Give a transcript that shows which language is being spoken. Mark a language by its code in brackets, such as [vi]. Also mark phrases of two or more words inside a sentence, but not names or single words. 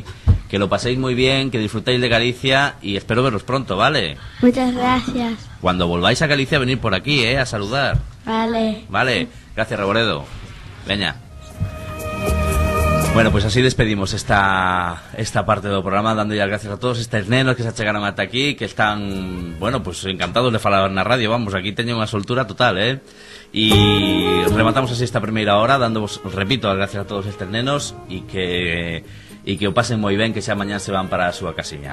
[es] Que lo paséis muy bien, que disfrutéis de Galicia y espero veros pronto, ¿vale? Muchas gracias. Cuando volváis a Galicia, venid por aquí, a saludar. Vale. Vale, gracias, Reboredo. Veña. Bueno, pues así despedimos esta parte del programa, dando ya gracias a todos estos nenos que se achegaron hasta aquí, [gl] que están, bueno, pues encantados de falar na radio, vamos, aquí teñen unha soltura total, E rematamos así esta primeira hora, dándovos, repito, as gracias a todos estes nenos e que o pasen moi ben, que xa mañá se van para a súa casiña.